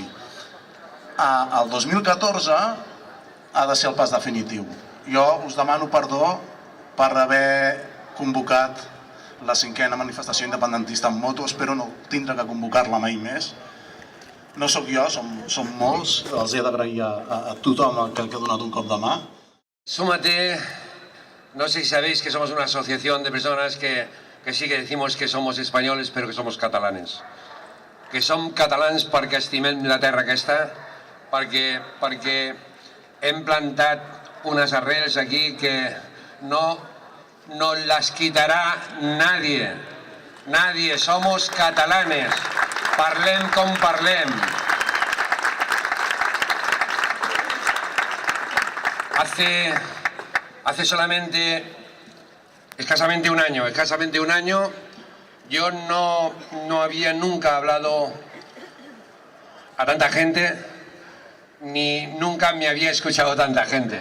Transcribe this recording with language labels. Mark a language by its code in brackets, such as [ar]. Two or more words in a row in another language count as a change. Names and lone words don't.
[ca] El 2014 ha de ser el pas definitiu. Jo us demano perdó per haver convocat la 5a manifestació independentista en moto. Espero no tindre que convocar-la mai més. No sóc jo, som molts. Els he d'agrair a tothom que ha donat un cop de mà. [es] Súmate, no sé si sabéis que somos una asociación de personas que sí que decimos que somos españoles pero que somos catalanes. [ca] Que som catalans perquè estimem la terra aquesta, perquè hem plantat unes arrels aquí que [es] no las quitará nadie. Nadie, somos catalanes. [ca] Parlem com parlem. [es] Hace solamente escasamente un año, yo no había nunca hablado a tanta gente, ni nunca me había escuchado tanta gente.